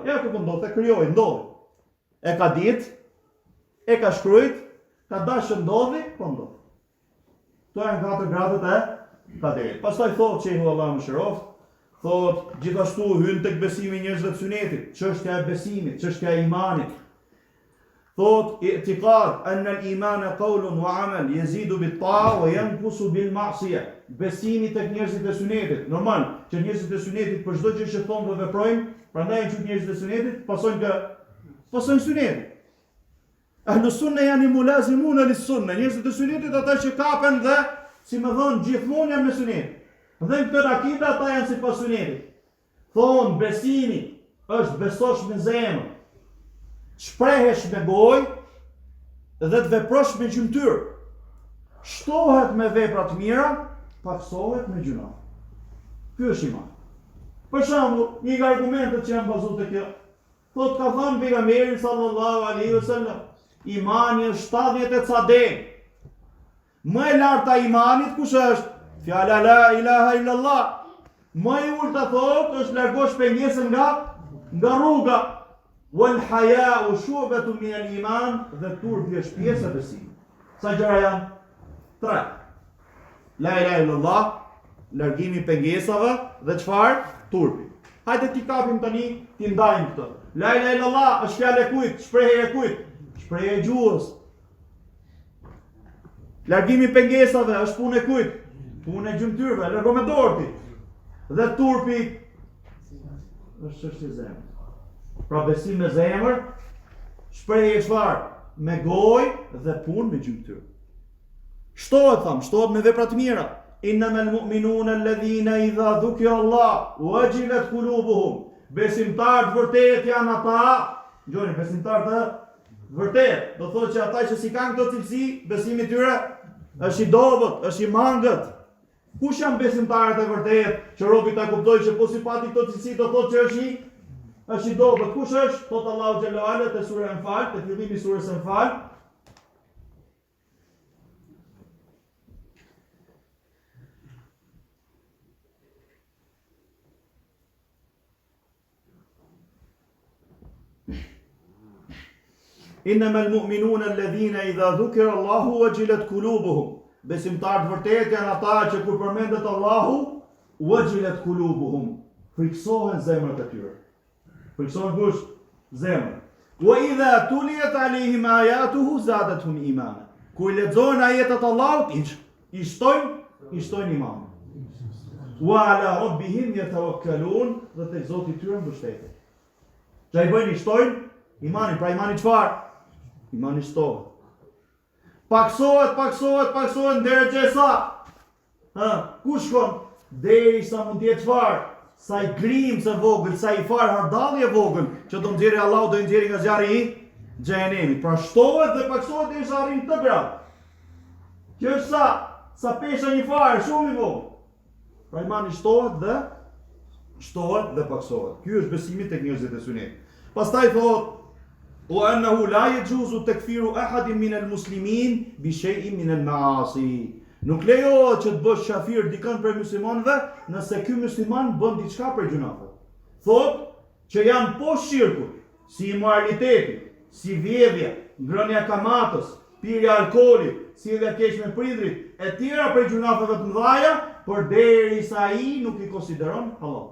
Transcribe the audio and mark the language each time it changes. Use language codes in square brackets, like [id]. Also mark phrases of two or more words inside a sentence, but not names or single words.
[sq] Ja ku po ndodh, e krijoi, ndodhi. E ka ditë, e ka shkruajt, ka dashur ndodhi, po ndodh. Këto janë 4 gradët e kaderit. Pastaj thotë Shehu Allahu mëshiroft, thot, gjithashtu hyn tek besimi njerëzve të sunetit, çështja e besimit, çështja e imanit. Thot, [ar] اعتقاد أن الإيمان قول وعمل يزيد بالطاعة وينقص بالمعصية. [sq] Besimi tek njerëzit e sunetit. Normal, që njerëzit e sunetit për çdo gjë që thonë dhe veprojnë, prandaj janë njerëzit e sunetit, pasojnë sunetin. [ar] أهل السنة janë ملازمون للسنة. [sq] Njerëzit e sunetit ata që kapen dhe, si më thon, gjithmonë janë me sunet. Dhe në këtë akide ata janë si pas sunetit. Thonë, besimi është besosh me zemër, shprehesh me gojë dhe të veprosh me gjymtyr. Shtohet me vepra të mira, paksohet me gjuna. Ky është iman. Për shembull, një nga argumentet që janë bazuar te kjo, thotë ka thënë pejgamberi [ar] صلى الله عليه وسلم, [sq] imani është 70 cadem. Më e larta e imanit kush është? Fjala [ar] لا إله إلا الله. [sq] Më e ulta thotë është largosh pengesën nga rruga. [ar] والحياء شعبة من الإيمان, [sq] dhe turpi është pjesë e besimit. Sa gjëra janë? 3. [ar] لا إله إلا الله, [sq] largimi pengesave dhe çfarë? Turpi. Hajde ti kapim tani, ti ndajmë këtë. [ar] لا إله إلا الله [sq] është fjalë e kujt? Shprehje e kujt? Shprehje e gjuhës. Largimi pengesave është punë e kujt? Punë e gjymtyrve, largo me dorë ti. Dhe turpi është çështje e zemrës. Pra besim me zemër, shprehje çfarë? Me gojë dhe punë me gjymtyr. Shtohet me vepra të mira. [ar] إنما المؤمنون الذين إذا ذكر الله وجلت قلوبهم. [sq] Besimtarët vërtet janë ata, gjoni, besimtarët të vërtet, do thotë që ata që si kanë këto cilësi, besimi i tyre është i dobët, është i mangët. Kush janë besimtarët e vërtet, që robi ta kuptojë që po si pati këto cilësi do thotë që është i dobët. Kush është? Thotë Allahu [ar] جل وعلا [sq] te sura Anfal, te fillimi i surës Anfal. [ar] إنما المؤمنون الذين إذا ذكر الله وجلت قلوبهم. [sq] Besimtarët vërtet janë ata që kur përmendet Allahu, [ar] وجلت قلوبهم, [sq] friksohen zemrat e tyre. Friksohen kush? Zemrat. [ar] وإذا تليت عليهم آياته زادتهم إيمانا. [sq] Kur lexojnë ajetat e Allahut, i shtojnë iman. [ar] وعلى ربهم يتوكلون, [sq] dhe tek Zoti i tyre mbështeten. Çfarë i bëjnë? I shtojnë imanin. Pra imani çfarë? Imani shtohet. Paksohet deri gjesa. Ku shkon? Deri sa mund të jetë çfarë? Sa i grimës e vogël, sa i farë hardalli e vogël, që do nxjerrë Allahu, do nxjerrë nga zjarri i xhenemit. Pra shtohet dhe paksohet deri sa arrin këtë grad. Kjo është sa pesha një farë, shumë i vogël. Pra imani shtohet dhe paksohet. Ky është besimi tek njerëzit e sunet. Pastaj thotë [ar] وأنه لا يجوز تكفير أحد من المسلمين بشيء من المعاصي. [sq] Nuk lejohet që të bësh kafir dikën për muslimanëve nëse ky musliman bën diçka për gjunafe. Thotë që janë poshtë shirkut, si imoraliteti, si vjedhja, ngrënia kamatës, pirja alkoolit, sjellja keq me prindrit, e tjera prej gjunafeve të mëdha, përderisa ai nuk i konsideron halal.